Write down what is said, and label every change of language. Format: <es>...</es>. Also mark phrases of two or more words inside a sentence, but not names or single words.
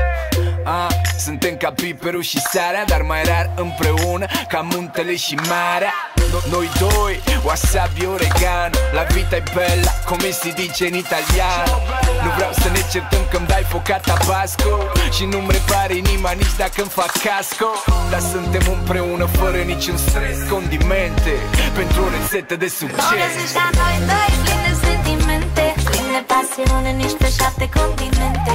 <ro>Suntem ca piperul și sarea, dar mai rar împreună, ca muntele și marea. Noi doi, wasabi oregano,</ro> <it>la vita e bella, come si dice in italiano.</it> <ro>Nu vreau să ne certăm că-mi dai foc ca tabasco și nu-mi repare inima nici dacă-mi fac casco. Dar suntem împreună fără niciun stres, condimente pentru o rețetă de succes. O găsești ca noi doi, plin de sentimente, plin de pasiune, nici pe 7 continente.</ro>